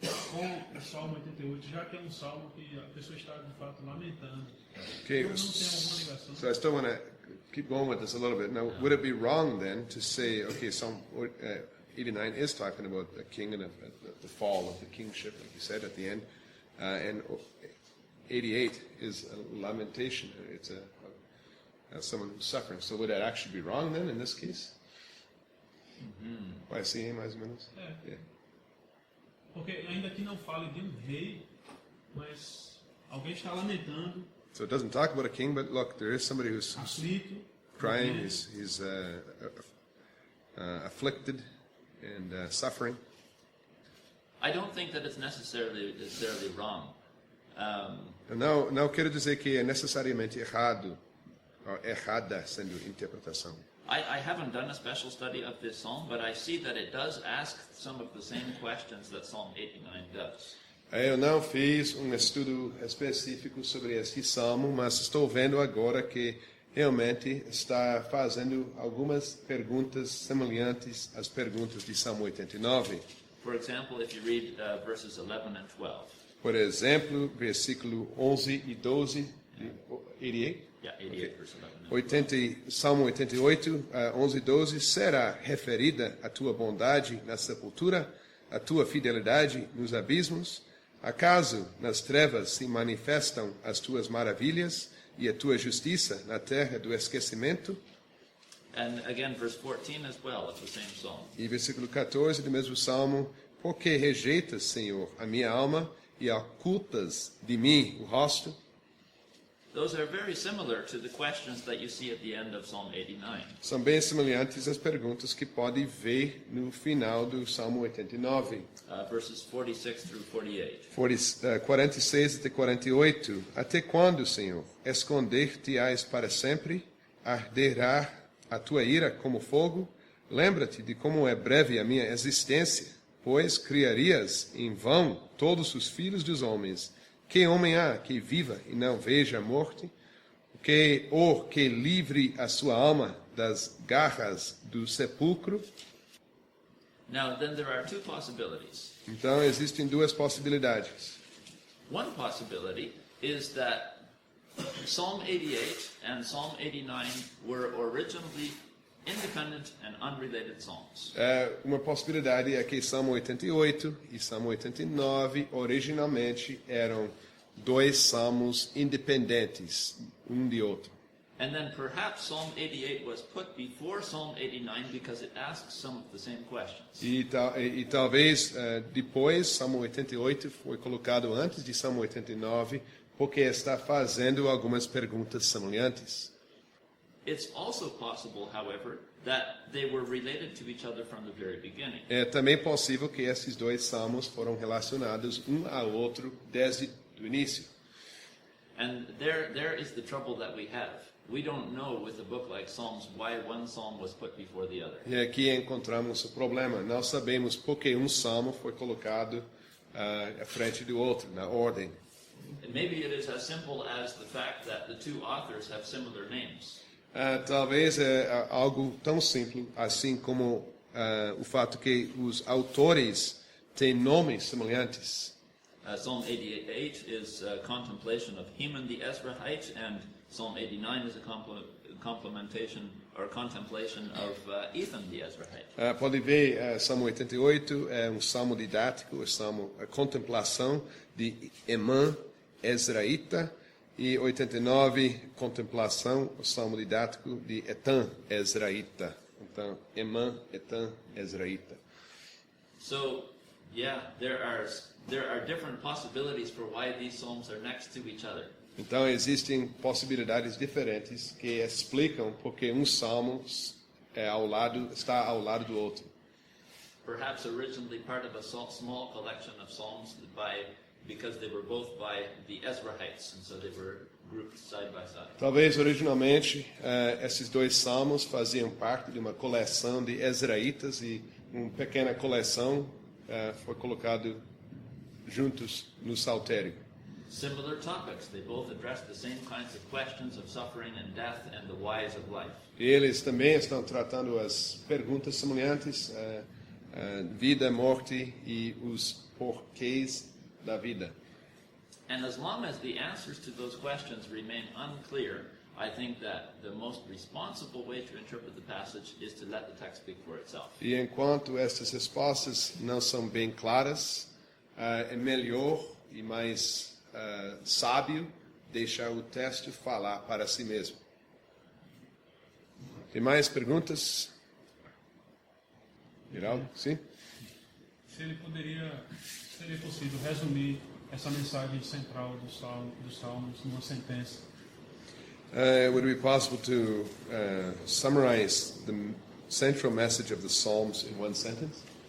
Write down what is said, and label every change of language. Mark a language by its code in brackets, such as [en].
[pt] com o Salmo 88, já que é um salmo que a pessoa está de fato lamentando. [en] Okay, [pt] Então não tem alguma ligação. [en] so I still want to keep going with this a little bit. Now, would it be wrong then to say, okay, Psalm 89 is talking about the king and the fall of the kingship, like you said at the end, and 88 is a lamentation. It's someone who's suffering. So would that actually be wrong then in this case? [pt] Vai assim, mais ou menos? É. Porque ainda que não fale de um rei, mas alguém está lamentando, [en] So it doesn't talk about a king, but look, there is somebody who's [pt] aflito, [en] crying, he's afflicted and suffering. I don't think that it's necessarily wrong. [pt] Não quero dizer que é necessariamente errado, ou errada sendo interpretação. [en] I haven't done a special study of this psalm, but I see that it does ask some of the same questions that Psalm 89 does. [pt] Eu não fiz um estudo específico sobre esse salmo, mas estou vendo agora que realmente está fazendo algumas perguntas semelhantes às perguntas de Salmo 89. [en] For example, if you read verses 11 and 12. [pt] Por exemplo, versículo 11 e 12 de 88. [en] Yeah, 88 verse 11. And 12. [pt] Salmo 88, 11 e 12, será referida a tua bondade na sepultura, a tua fidelidade nos abismos? Acaso nas trevas se manifestam as tuas maravilhas e a tua justiça na terra do esquecimento? [en] And again, verse 14 as well of the same psalm. [pt] E versículo 14 do mesmo salmo, por que rejeitas, Senhor, a minha alma e ocultas de mim o rosto? [en] Those are very similar to the questions that you see at the end of Psalm 89. [pt] São bem semelhantes às perguntas que pode ver no final do Salmo 89. [en] Verses 46 through 48. [pt] 46 até 48. Até quando, Senhor? Esconder-te-ás para sempre? Arderá a tua ira como fogo? Lembra-te de como é breve a minha existência, pois criarias em vão todos os filhos dos homens. Que homem há que viva e não veja a morte? Que livre a sua alma das garras do sepulcro? [en] Now, then there are two possibilities. [pt] Então, existem duas possibilidades. [en] One possibility is that Psalm 88 and Psalm 89 were originally independent and unrelated psalms. [pt] Uma possibilidade é que Salmo 88 e Salmo 89 originalmente eram dois salmos independentes, um de outro. [en] And then perhaps Psalm 88 was put before Psalm 89 because it asks some of the same questions. [pt] E talvez depois Salmo 88 foi colocado antes de Salmo 89 porque está fazendo algumas perguntas semelhantes. [en] It's also possible, however, that they were related to each other from the very beginning. [pt] É também possível que esses dois salmos foram relacionados um ao outro desde o início. [en] And there is the trouble that we have. We don't know with a book like Psalms why one psalm was put before the other. [pt] E aqui encontramos o problema. Não sabemos por que um salmo foi colocado à frente do outro, na ordem. [en] And maybe it is as simple as the fact that the two authors have similar names. [pt] Talvez é algo tão simples assim como o fato que os autores têm nomes semelhantes. [en] Psalm 88 is a contemplation of Heman the Ezrahite, and Psalm 89 is a complementation or contemplation of Ethan the Ezrahite. [pt] Pode ver, Salmo 88 é um salmo didático, a contemplação de Heman Ezraíta, e 89, contemplação, o salmo didático de Etan Ezraíta. Então, Heman, Etan, Ezraíta. [en] So, yeah, there are different possibilities for why these psalms are next to each other. [pt] Então, existem possibilidades diferentes que explicam porque um salmo está ao lado do outro. [en] Perhaps originally part of a small collection of psalms because they were both by the Ezrahites, and so they were grouped side by side. [pt] Talvez originalmente esses dois salmos faziam parte de uma coleção de Ezraítas e uma pequena coleção foi colocado juntos no saltério. [en] Similar topics. They both address the same kinds of questions of suffering and death and the whys of life. [pt] Eles também estão tratando as perguntas semelhantes vida, morte e os porquês da vida. [en] And as long as the answers to those questions remain unclear, I think that the most responsible way to interpret the passage is to let the text speak for itself. [pt] E enquanto estas respostas não são bem claras, é melhor e mais sábio deixar o texto falar para si mesmo. Tem mais perguntas? Geraldo? Sim? Seria possível resumir essa mensagem central dos Salmos numa sentença? [en] Would it be possible to summarize the central message of the Psalms in one sentence?